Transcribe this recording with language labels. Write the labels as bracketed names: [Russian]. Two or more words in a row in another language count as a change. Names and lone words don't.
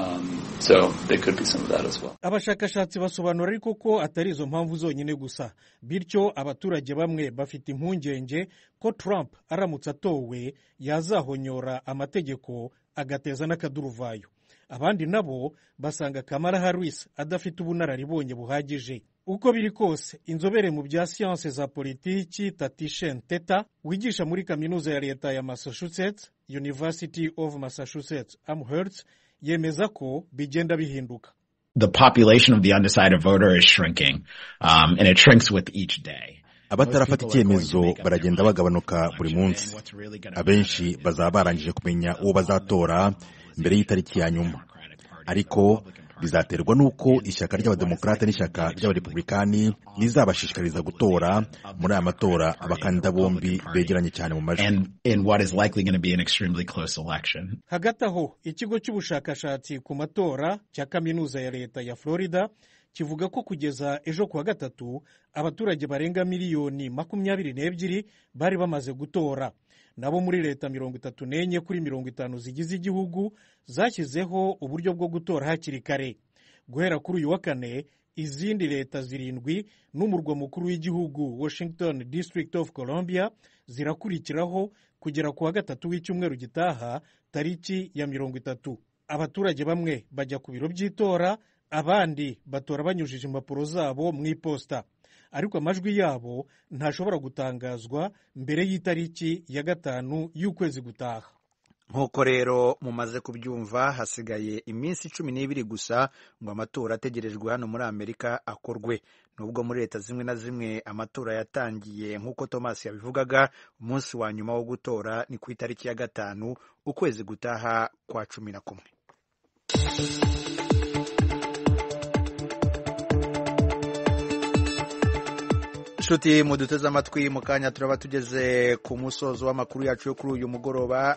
[Kinyarwanda] Abashakashatsi basobanura ariko ko atari izo mpamvu zonyine gusa, bityo abaturage bamwe bafite impungenge ko Trump aramutse atowe yazahonyora amategeko agateza n'akaduruvayo. Abandi nabo basanga Kamala Harris adafite ubunararibonye buhagije. Uko biri kose, inzobere mu bya siyanse za politiki Tatishen Teta wigisha muri kaminuza ya leta ya Massachusetts, University of Massachusetts Amherst, yemeza ko bigenda bihinduka. [English] The population of the undecided voter is shrinking, and it shrinks with each day. [Kinyarwanda] Abatarafata icyemezo baragenda bagabanuka buri munsi. Abenshi bazaba barangije kumenya uwo bazatora mbere y'itariki ya nyuma. Ariko bizaterwa nuko ishyaka ry'abademokrate n'ishyaka ry'abarepublikani rizabashishikariza gutora muri aya matora abakandida bombi begeranye cyane mu majwi. [English] In what is likely going to be an extremely close election. [Kinyarwanda] Hagati aho, ikigo cy'ubushakashatsi ku matora cya kaminuza ya leta ya Florida kivuga ko kugeza ejo kuwa gatatu abaturage barenga miliyoni 22 bari bamaze gutora. Nabo muri leta 34 kuri 50 zigize igihugu zashyizeho uburyo bwo gutora hakiri kare. Guhera kuri uyu wa kane, izindi leta 7 n'umurwa mukuru w'igihugu Washington District of Columbia zirakurikiraho kugera kuwa gatatu w'icyumweru gitaha tariki ya 30. Abaturage bamwe bajya ku biro by'itora, abandi batora banyujije impapuro zabo mu iposta. Ariko amajwi yabo ntashobora gutangazwa mbere y'itariki ya 5 y'ukwezi gutaha. Nk'uko rero mumaze kubyumva, hasigaye iminsi 12 gusa ngo amatora ategerejwe hano muri Amerika akorwe. Nubwo muri leta zimwe na zimwe amatora yatangiye nk'uko Thomas yabivugaga, umunsi wa nyuma wo gutora ni ku itariki ya 5 ukwezi gutaha kwa 11. Nshuti muduteze amatwi, mu kanya turaba tugeze ku musozo w'amakuru yacu yo kuri uyu mugoroba.